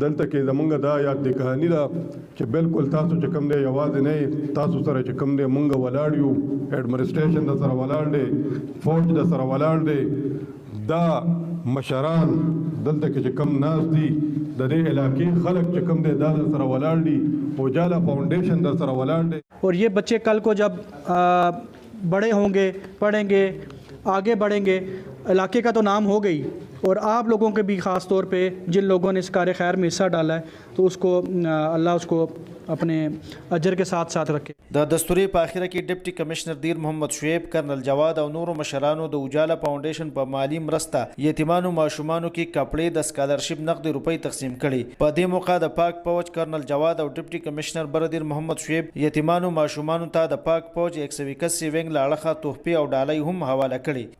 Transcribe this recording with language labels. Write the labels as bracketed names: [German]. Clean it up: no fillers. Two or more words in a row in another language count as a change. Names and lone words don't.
[Pashto] دلته کې زمونږ دا یاد دی کہانی دا چې بالکل تاسو چې کوم دی یوازې نه تاسو سره چې کوم دی مونږ ولاړ یو، ایڈمنسټریشن د سره ولاړ دی، فوج د سره ولاړ دی، دا مشران دلته کې چې کم ناس دي د دې علاقې خلک چې کم دي دا سره ولاړ دي، اجالا فاؤنڈیشن در سره ولاړ دي. [Urdu] اور یہ بچے کل کو جب بڑے ہوں گے، پڑھیں گے، آگے بڑھیں گے، علاقے کا تو نام ہو گئی اور آپ لوگوں کے بھی خاص طور پہ جن لوگوں نے اس کار خیر میں حصہ ڈالا ہے تو اس کو اللہ اس کو اپنے اجر کے ساتھ ساتھ رکھے. [Pashto] د دستورې په اخره کې ډیپټي کمشنر دیر محمد شعیب، کرنل جواد او نورو مشرانو د اجالا فاونډیشن په مالی مرسته یتیمانو ماشومانو کې کپړې د سکالرشپ نقد روپۍ تقسیم کړي. په دې موقع د پاک فوج کرنل جواد او ډیپټي کمشنر بردیر محمد شعیب یتیمانو ماشومانو ته د پاک فوج 181 وینګ له اړخه تحفې او ډالۍ هم حواله کړي.